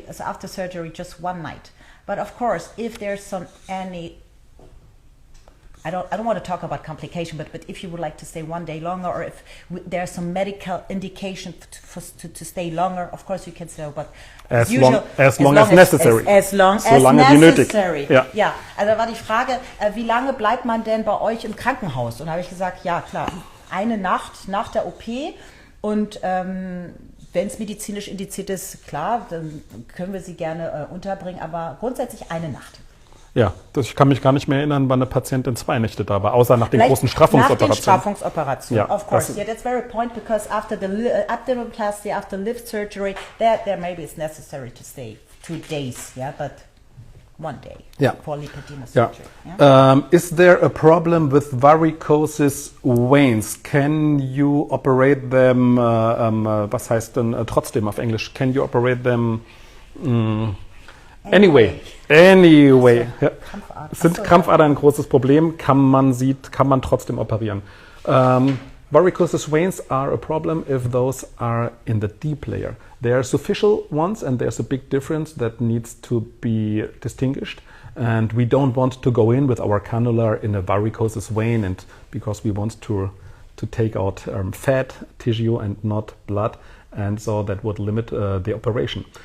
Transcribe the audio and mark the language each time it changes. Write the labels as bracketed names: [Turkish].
[English] So after surgery, just one night. But of course, if there's I don't want to talk about complication, but if you would like to stay one day longer, or if there's some medical indication to stay longer, of course you can stay, but as long as necessary. As long as necessary. [German] Ja. Ja, also war die Frage, wie lange bleibt man denn bei euch im Krankenhaus? Und da habe ich gesagt, ja klar, eine Nacht nach der OP, und wenn es medizinisch indiziert ist, klar, dann können wir sie gerne unterbringen, aber grundsätzlich eine Nacht. Ja, ich kann mich gar nicht mehr erinnern, wann eine Patientin 2 Nächte da war, außer nach den großen Straffungsoperationen. Nach den Straffungsoperationen, ja, [English] of course. Yeah, that's very point, because after the abdominoplasty, after lift surgery, there maybe it's necessary to stay 2 days, yeah, but 1 day for lipedema surgery. Yeah. Is there a problem with varicose veins? Can you operate them, [German] was heißt denn trotzdem auf Englisch? [English] Can you operate them anyway? [German] Ja. Sind Krampfadern ein großes Problem? Kann man trotzdem operieren? [English] Varicose veins are a problem if those are in the deep layer. They are superficial ones, and there's a big difference that needs to be distinguished. And we don't want to go in with our cannula in a varicose vein, and because we want to take out fat tissue and not blood, and so that would limit the operation.